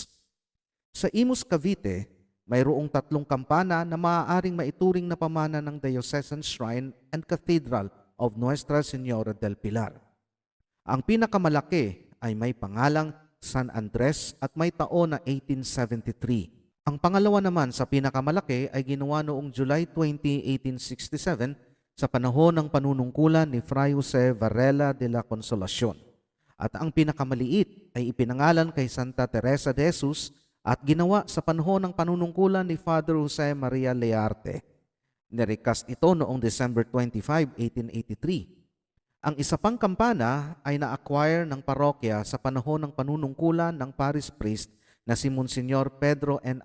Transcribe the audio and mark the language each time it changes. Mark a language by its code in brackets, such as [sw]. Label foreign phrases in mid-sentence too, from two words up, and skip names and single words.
[tl] Sa Imus, Cavite, mayroong 3 kampana na maaaring maituring na pamana ng Diocesan Shrine and Cathedral of Nuestra Señora del Pilar. Ang pinakamalaki ay may pangalang San Andres at may taon na 1873. Ang pangalawa naman sa pinakamalaki ay ginawa noong July 20, 1867 sa panahon ng panunungkulan ni Fray Jose Varela de la Consolacion. At ang pinakamaliit ay ipinangalan kay Santa Teresa de Jesus at ginawa sa panahon ng panunungkulan ni Father Jose Maria Learte. Nirecast ito noong December 25, 1883. Ang isa pang kampana ay na-acquire ng parokya sa panahon ng panunungkulan ng [en] parish priest [tl] na si Monsignor Pedro N.